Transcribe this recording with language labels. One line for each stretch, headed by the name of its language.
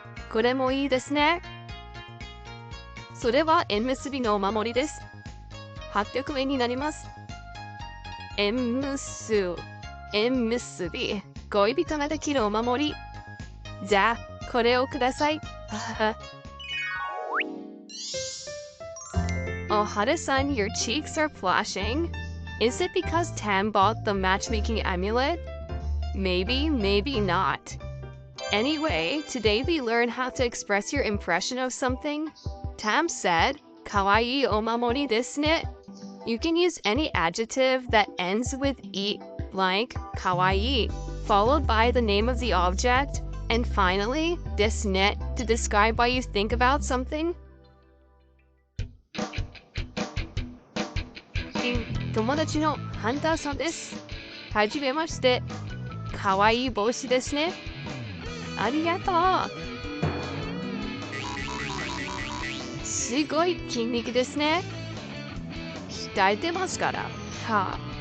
Japanese: これもいいですね。それは縁結びのお守りです。 800円になります。縁結び。恋人ができるお守り。じゃあ、これをください。
English: Oh, Hada-san, your cheeks are flashing. Is it because Tam bought the matchmaking amulet? Maybe, maybe not. Anyway, today we learn how to express your impression of something. Tam said,
Japanese: "Kawaii omamori desu ne."
English: You can use any adjective that ends with "i", like kawaii, followed by the name of the object, and finally, desu ne to describe why you think about something.
Japanese: 友達のハンターさんです。はじめまして。かわいい帽子ですね。ありがとう。すごい筋肉ですね。鍛えてますから。はあ。